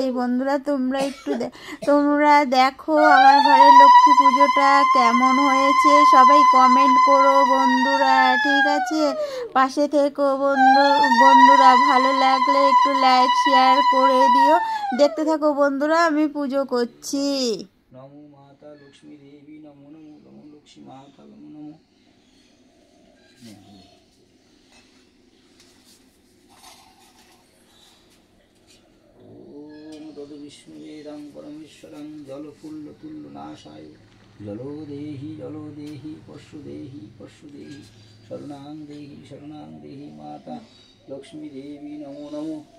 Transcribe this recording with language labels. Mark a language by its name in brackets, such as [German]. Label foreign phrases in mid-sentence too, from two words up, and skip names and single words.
[Bangla] বন্ধুরা, তোমরা দেখো আমার ঘরের লক্ষ্মী পুজোটা কেমন হয়েছে। সবাই কমেন্ট করো বন্ধুরা, ঠিক আছে? পাশে থেকো বন্ধুরা, ভালো লাগলে একটু লাইক শেয়ার করে দিও। দেখতে থাকো বন্ধুরা, আমি পুজো করছি। [Sanskrit] नमो माता लक्ष्मी देवी नमो नमो नमो लक्ष्मी माता नमो नमो ओम तद विष्णुवेदं परमेश्वरं जलफुल्लतुल्लनाशाय जलो देहि पशु देहि शरणां देहि माता लक्ष्मी देवी नमो नमो।